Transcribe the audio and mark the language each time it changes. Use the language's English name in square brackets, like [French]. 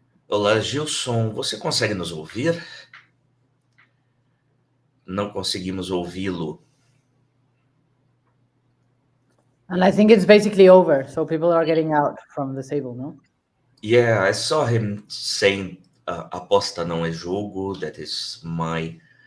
[Portuguese] Olá, Gilson, você consegue nos ouvir? Não conseguimos ouvi-lo. [English] And I think it's basically over. So people are getting out from the table, no? Yeah, I saw him saying [Portuguese] aposta não é jogo. [English] That is my